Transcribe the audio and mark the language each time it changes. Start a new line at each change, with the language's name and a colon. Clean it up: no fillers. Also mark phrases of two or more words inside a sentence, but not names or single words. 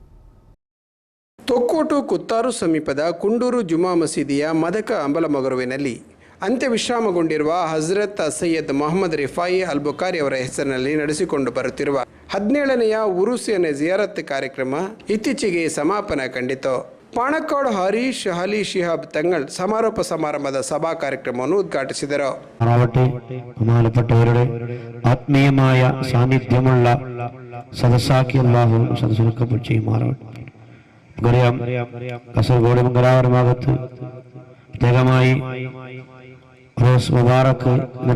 Kannada: ತೊಕ್ಕೋಟು ಕುತ್ತಾರು ಸಮೀಪದ ಕುಂಡೂರು ಜುಮಾ ಮಸೀದಿಯ ಮದಕ ಅಂಬಲಮೊಗರುವಿನಲ್ಲಿ ಅಂತ್ಯವಿಶ್ರಾಮಗೊಂಡಿರುವ ಹಜರತ್ ಸೈಯದ್ ಮೊಹಮ್ಮದ್ ರಿಫಾಯಿ ಅಲ್ ಬುಖಾರಿ ಅವರ ಹೆಸರಿನಲ್ಲಿ ನಡೆಸಿಕೊಂಡು ಬರುತ್ತಿರುವ 17ನೆಯ ಉರುಸಿನ ಜಿಯಾರತ್ ಕಾರ್ಯಕ್ರಮ ಇತ್ತೀಚೆಗೆ ಸಮಾಪನ ಕಂಡಿತು. ಪಾಣಕ್ಕಾಡು ಹರೀಶ್ ಅಲಿ ಶಿಹಾಬ್ ತಂಗಳ್ ಸಮಾರೋಪ ಸಮಾರಂಭದ ಸಭಾ ಕಾರ್ಯಕ್ರಮವನ್ನು ಉದ್ಘಾಟಿಸಿದರು.
Malayalam: ബഹുമാനപ്പെട്ടവരുടെ ആത്മീയമായ സാന്നിധ്യമുള്ള സദസ്സാക്കി അല്ലാഹു സദസ്സുകൾക്കപ്പോൾ ചെയ്യുമാറാവട്ടെ. നമുക്കറിയാം, കാസർഗോഡ് മംഗലാപുരം ഭാഗത്ത് പ്രത്യേകമായി റോസ് മുബാറക്ക് എന്ന